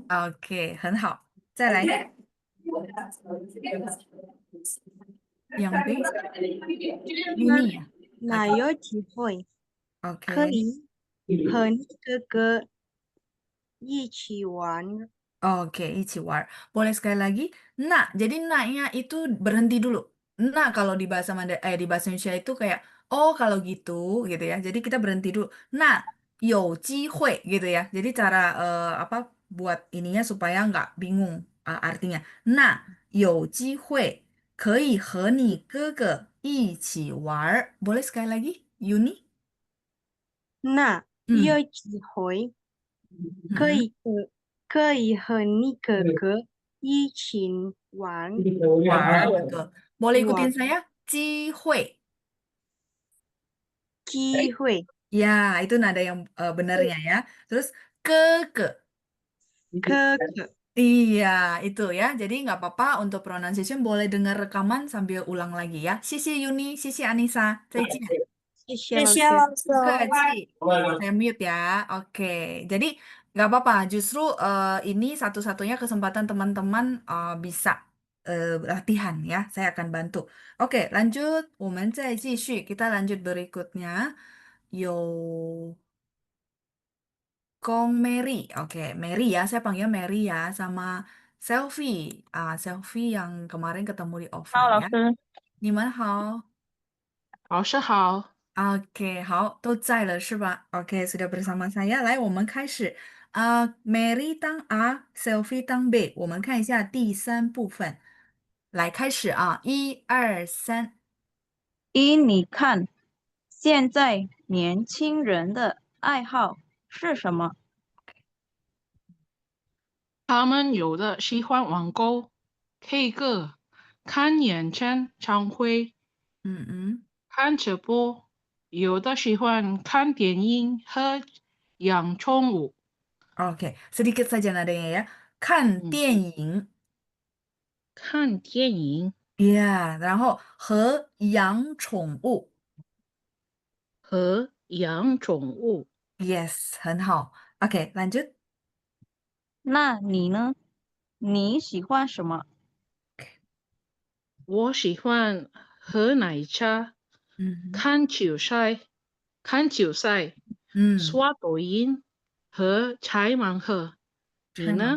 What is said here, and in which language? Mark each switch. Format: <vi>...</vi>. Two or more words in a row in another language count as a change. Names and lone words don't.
<zh>Oke, 很好。再来 yang B, Yuni 呀。那有机会可</zh> <id>Oke,</id> <zh>以和你哥哥一起玩。</zh> <id>oke,</id> <zh>一起玩儿</zh> <id>Boleh sekali lagi? Nah, jadi naknya itu berhenti dulu. Nah, kalau di bahasa di bahasa Indonesia itu kayak oh kalau gitu ya. Jadi kita berhenti dulu. Nah,</id> <zh>有机会</zh> <id>gitu ya. Jadi cara apa buat ininya supaya nggak bingung artinya. Nah,</id> <zh>有机会可以和你哥哥一起玩儿</zh> <id>Boleh sekali lagi,</id> <zh>Yuni? 那有 Hmm. 机会 可 Mm-mm. 以和可以和你哥哥一起玩</zh> <id>War, betul. Boleh ikutin</id> <zh>玩</zh> <id>saya?</id> <zh>机会。机会</zh> <id>Ya, itu nada yang benarnya ya. Terus ke ke.</id> <zh>哥哥。</zh> <id>Iya, itu ya. Jadi nggak apa-apa untuk pronunciation boleh dengar rekaman sambil ulang lagi ya. Sisi Yuni, sisi Anissa.</id> <zh>再见. 谢谢谢老师。谢老师。</zh> <id>Kecil. Saya mute ya. Oke. Jadi nggak apa-apa. Justru ini satu-satunya kesempatan teman-teman bisa latihan ya. Saya akan bantu. Oke, lanjut.</id> <zh>我们再继续.</zh> <id>Kita lanjut berikutnya.</id> <zh>有 Kong Mary.</zh> <id>Oke, Mary ya. Saya panggil Mary ya. Sama Selfie. Selfie yang kemarin ketemu di</id> <zh>好，</zh> <id>offline</id> <zh>老</zh> <id>ya.</id> <zh>师，你们好。老师好， Oke, 好，都在了是吧 ？</zh> <id>Oke, sudah bersama saya.</id> <zh>来，我们开始。Mary 当 A，Selfie 当 B。我们看一下第三部分。来，开始啊！一二三。一，你看，现在年轻人的爱好是什么？他们有的喜欢网购、K 歌、看演唱会、嗯嗯。看直播，有的喜欢看电影和养宠物。</zh> <id>Oke, sedikit saja nadanya ya.</id> <zh>看嗯，电影，看电影呀，然后和养宠物和养宠物。，yes，很好。</zh> <id>Oke, lanjut。</id> <zh>那你呢？你喜欢什么？我喜欢喝奶茶、嗯看球赛、嗯，刷抖音和拆盲盒。你呢？</zh>